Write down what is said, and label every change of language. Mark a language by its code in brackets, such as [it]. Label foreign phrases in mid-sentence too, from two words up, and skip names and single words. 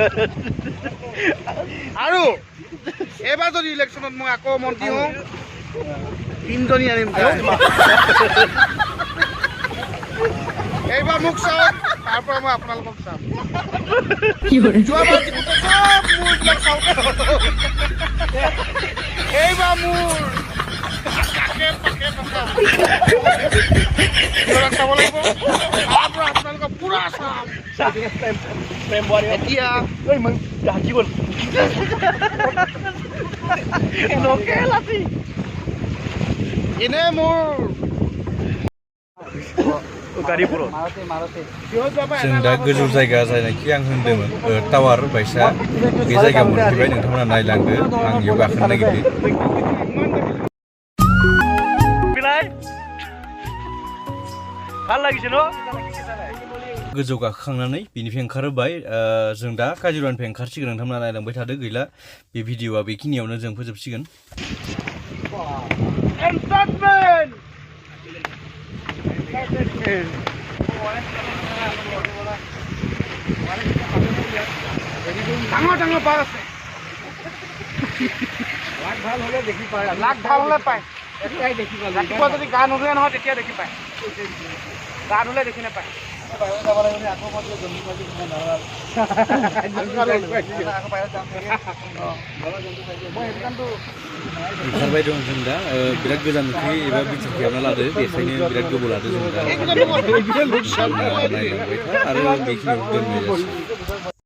[as] আৰু এইবাৰ যদি ইলেকশ্যনত মই আকৌ মন্ত্ৰী হওঁ 3জনী আনিম এইবাৰ মোক চাওক তাৰ পৰা মই আপোনালোকক চাম যোৱাবাৰ যিবোৰ চব মোৰবিলাক চাওঁতে এইবাৰ মোৰ কাকে পাকে চাব লাগিব তাৰ পৰা আপোনালোকক পুৰা চাম এতিয়া হাঁচি গ'ল এনে মোৰ [brx] गारिफोराव जों दा गोजौ जायगा जायनाखि आं होनदोंमोन टावार बायसा बे जायगायाव मोनफैबाय नोंथांमोना नायलांदो आं बेयाव गाखोनो नागिरदों [as] ভাল লাগিছে ন [brx] गोजौ गाखोखांनानै बिनिफ्राय ओंखारबाय जों दा काजिरङानिफ्राय ओंखारसिगोन नोंथांमोना नायलांबाय थादो गैला बे भिडिअआ बेखिनियावनो जों फोजोबसिगोन [as] Entertainment! ডাঙৰ ডাঙৰ বাঘ আছে। লাগ ভাল হ'লে দেখি পায়। লাগ ভাল হ'লে পায়। এতিয়াই দেখি পায়। ৰাতিপুৱা যদি গা নোধোৱে নহয় তেতিয়া দেখি পায়। গা ধুলে দেখি নাপায়। [brx] ओंखारबाय दं जों दा बिराद गोजाननिफ्राय एबा बिथोर खालामना लादो बेखायनो बिराद गोबाव लादो जों दा नायलांबाय था आरो बेखिनियाव दोननाय जासिगोन।